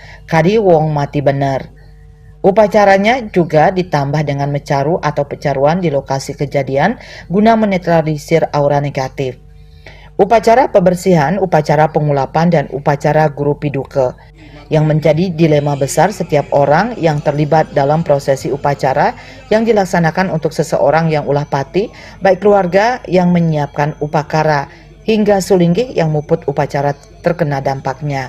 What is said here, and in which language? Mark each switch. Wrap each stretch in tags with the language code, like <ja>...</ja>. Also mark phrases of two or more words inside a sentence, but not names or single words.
<ban>Kadi wong mati bener.</ban> <id>Upacaranya juga ditambah dengan mecaru atau pecaruan di lokasi kejadian guna menetralisir aura negatif. Upacara pebersihan, upacara pengulapan, dan upacara guru piduke yang menjadi dilema besar setiap orang yang terlibat dalam prosesi upacara yang dilaksanakan untuk seseorang yang</id> <ban>ulah pati,</ban> <id>baik keluarga yang menyiapkan upakara hingga Sulinggi yang muput upacara terkena dampaknya.</id>